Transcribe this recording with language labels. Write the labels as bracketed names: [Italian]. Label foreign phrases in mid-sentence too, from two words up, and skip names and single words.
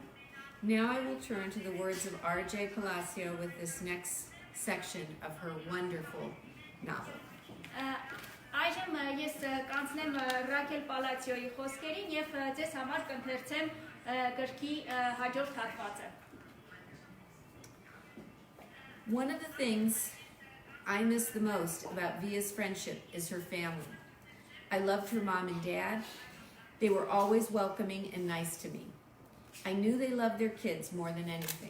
[English] Now I will turn to the words of R Palacio with this next section of her Wonder-ful novel. [Armenian] Այժմ ես կանցնեմ Ռ Պալացիոյի խոսքերին եւ ձեզ համար կընթերցեմ գրքի հաջորդ հատվածը։ [English] One of the things I miss the most about Via's friendship is her family. I loved her mom and dad. They were always welcoming and nice to me. I knew they loved their kids more than anything.